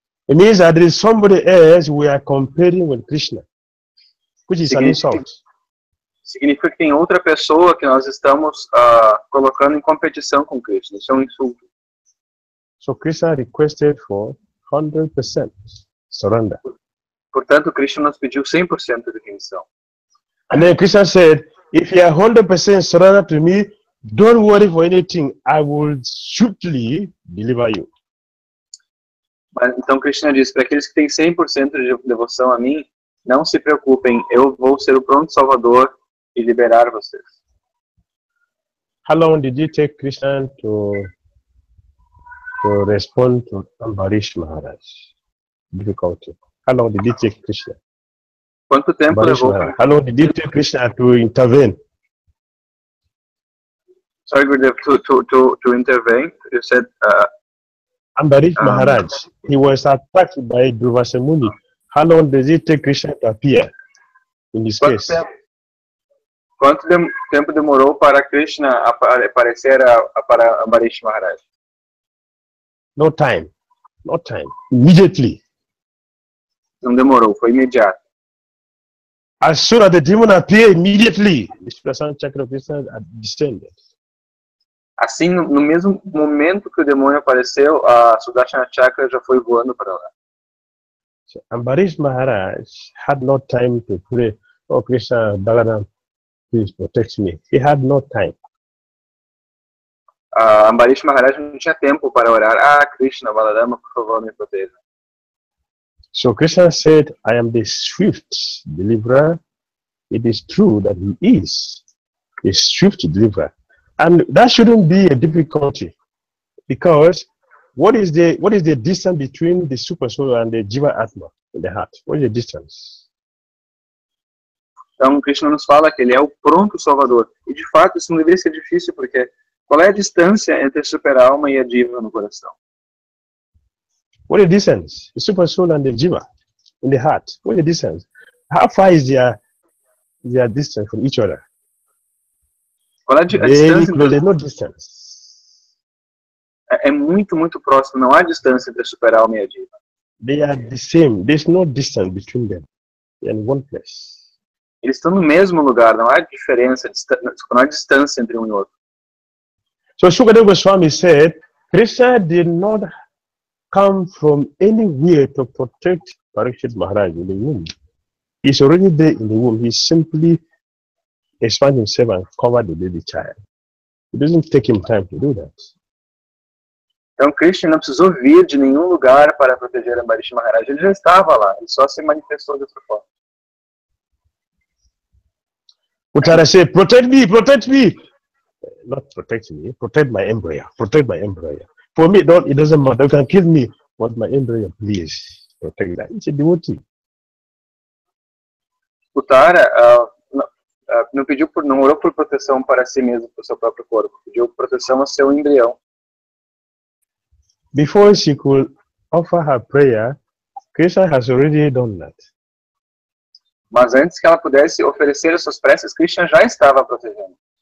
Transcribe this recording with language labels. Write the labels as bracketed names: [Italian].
[English] It means that there is somebody else we are comparing with Krishna, which is an insult. [Portuguese] Significa que tem outra pessoa que nós estamos colocando em competição com Krishna. Isso é um insulto. [English] So Krishna requested for 100% surrender. [Portuguese] Portanto, Krishna nos pediu 100% de rendição. [English] And then Krishna said, if you are 100% surrender to me, don't worry for anything. I will swiftly deliver you. [Portuguese] Então Krishna diz, para aqueles que têm 100% de devoção a mim, não se preocupem, eu vou ser o pronto salvador e liberar vocês. [English] How long did it take Krishna to respond to Ambarish Maharaj? Difficulty. How long did it take Krishna? [Portuguese] Quanto tempo levou para... [English] How long did it take Krishna to intervene? Sorry, Gurudev, to intervene. You said... Ambarish Maharaj, he was attacked by Dhruva Muni. How long does it take Krishna to appear in this case? [Portuguese] Quanto tempo demorou para Krishna aparecer para Ambarish Maharaj? [English] No time. No time. Immediately. [Portuguese] Não demorou, foi imediato. [English] As soon as the demon appeared, immediately the Sudarshan Chakra of Krishna descended. [Portuguese] Assim, no mesmo momento que o demônio apareceu, a Sudarshana Chakra já foi voando para lá. [English] So Ambarish Maharaj had no time to pray, "Oh Krishna, Balaram, please protect me." He had no time. [Portuguese] Ambarish Maharaj não tinha tempo para orar. Krishna, Balarama, por favor, me proteja. [English] So Krishna said, "I am the swift deliverer." It is true that he is the swift deliverer. And that shouldn't be a difficulty, because what is the distance between the super soul and the Jiva Atma in the heart? What is the distance? [Portuguese] Então, Krishna nos fala que ele é o pronto Salvador. E, de fato, isso não deveria ser difícil, porque qual é a distância entre a super-alma e a Jiva no coração? [English] What is the distance? The super soul and the Jiva in the heart. What is the distance? How far is their distance from each other? [Portuguese] Qual é a distância? [English] There's no distance. [Portuguese] É muito, muito próximo. Não há distância entre a super-alma e a Jiva. [English] They are the same. There's no distance between them. They are in one place. [Portuguese] Eles estão no mesmo lugar. Não há diferença, não há distância entre um e outro. [English] So Shukadeva Swami said, Krishna did not come from anywhere to protect Parikshit Maharaj in the womb. He's already there in the womb. He simply expand himself and cover the baby child. It doesn't take him time to do that. [Portuguese] Então Krishna não precisou vir de nenhum lugar para proteger Ambarish Maharaj. Ele já estava lá, ele só se manifestou dessa forma. [English] Uttara said, "Protect me, protect me." Not protect me, protect my embryo, protect my embryo. For me, it doesn't matter. You can kill me, but my embryo, please protect that. It's a devotee. [Portuguese] Uttara não orou por proteção para si mesmo, para o seu próprio corpo. Pediu proteção ao seu embrião. [English] Before she could offer her prayer, Krishna has already done that. [Portuguese] Mas antes que ela pudesse oferecer as suas preces, Krishna já estava protegendo.